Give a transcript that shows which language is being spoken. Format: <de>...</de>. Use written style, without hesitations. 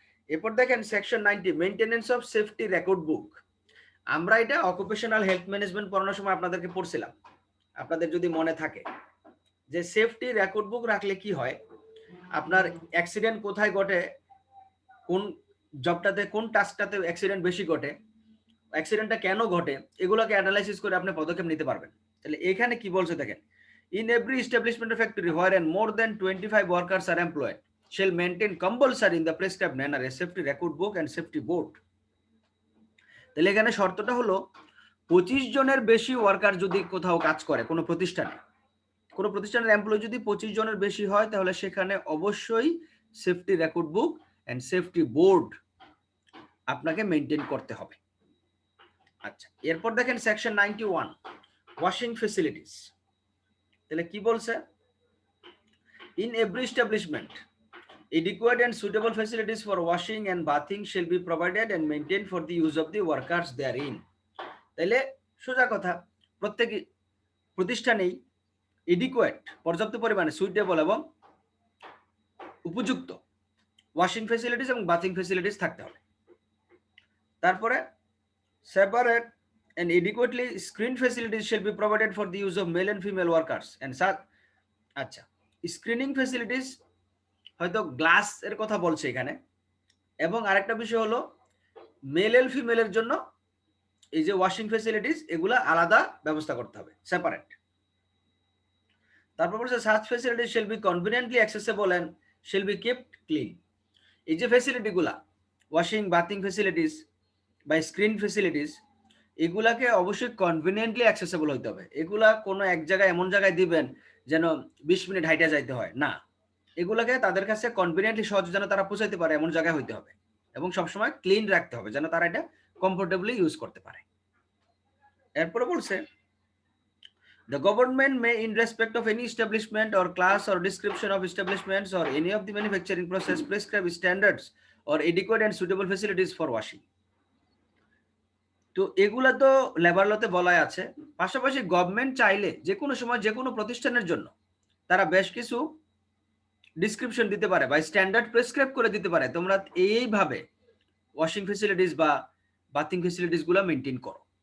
<bn>এরপর দেখেন section 90 maintenance of safety record বুক। আমরা এটা অকুপেশনাল হেলথ ম্যানেজমেন্ট পড়ানোর সময় আপনাদেরকে পড়ছিলাম, আপনাদের যদি মনে থাকে, যে সেফটি রেকর্ড বুক রাখলে কি হয়, আপনার অ্যাক্সিডেন্ট কোথায় ঘটে, কোন জবটাতে কোন টাস্কটাতে অ্যাক্সিডেন্ট বেশি ঘটে, অ্যাক্সিডেন্টটা কেন ঘটে, এগুলোকে অ্যানালাইসিস করে আপনি পদক্ষেপ নিতে পারবেন। তাহলে এখানে কি বলছে দেখেন,</bn> <en>In every establishment factory wherein more than 25 workers are employed shall maintain compulsory in the prescribed manner a safety record book and safety board.</en> <bn>তাহলে এখানে শর্তটা হলো 25 জনের বেশি ওয়ার্কার যদি কোথাও কাজ করে কোনো প্রতিষ্ঠানে, কোনো প্রতিষ্ঠানের এমপ্লয়ি যদি 25 জনের বেশি হয় তাহলে সেখানে অবশ্যই safety record book and safety board আপনাকে মেনটেন করতে হবে। আচ্ছা, এরপর দেখেন সেকশন 91 ওয়াশিং ফেসিলিটিস। তাহলে কি বলছে?</bn> <en>In every establishment adequate and suitable facilities for washing and bathing shall be provided and maintained for the use of the workers therein.</en> <bn>তাহলে সোজা কথা, প্রত্যেক প্রতিষ্ঠানেই এডিকুয়েট পর্যাপ্ত পরিমাণে সুইটেবল এবং উপযুক্ত ওয়াশিং ফেসিলিটিস এবং বাথিং ফেসিলিটিস থাকতে হবে। তারপরে</bn> <en>Separate and adequately screened facilities shall be provided for the use of male and female workers and such.</en> <bn>আচ্ছা, স্ক্রিনিং ফেসিলিটিস হয়তো গ্লাস এর কথা বলছে এখানে, এবং আরেকটা বিষয় হলো মেল এন্ড ফিমেলের জন্য এই যে ওয়াশিং ফেসিলিটিস এগুলা আলাদা ব্যবস্থা করতে হবে, সেপারেট। তারপর বলছে</bn> <en>Such facilities shall be conveniently accessible and shall be kept clean.</en> <bn>এই যে ফেসিলিটিগুলা ওয়াশিং বাথিং ফেসিলিটিস বা স্ক্রিন ফেসিলিটিস এগুলাকে অবশ্যই কনভিনিয়েন্টলি অ্যাক্সেসেবল হইতে হবে। এগুলা কোনো এক জায়গায় এমন জায়গায় দিবেন যেন 20 মিনিট হাইটা যাইতে হয় না, এগুলাকে তাদের কাছে কনভিনিয়েন্টলি সহজে যেন তারা পৌঁছাইতে পারে এমন জায়গায় হইতে হবে, এবং সবসময় ক্লিন রাখতে হবে যেন তারা এটা কমফোর্টেবলি ইউজ করতে পারে। এরপরে বলছে</bn> <en>the government may in respect of any establishment or class or description of establishments or any of the manufacturing process prescribe standards or adequate and suitable facilities for washing.</en> <bn>তো এগুলা তো labour লতে বলাই আছে, পাশাপাশি গভর্নমেন্ট চাইলে যে কোনো সময় যে কোনো প্রতিষ্ঠানের জন্য তারা বেশ কিছু ডিসক্রিপশন দিতে পারে বা স্ট্যান্ডার্ড প্রেসক্রাইব করে দিতে পারে, তোমরা এইভাবে ওয়াশিং ফেসিলিটিস বা বাথিং ফেসিলিটিস গুলো মেনটেন করো।</bn>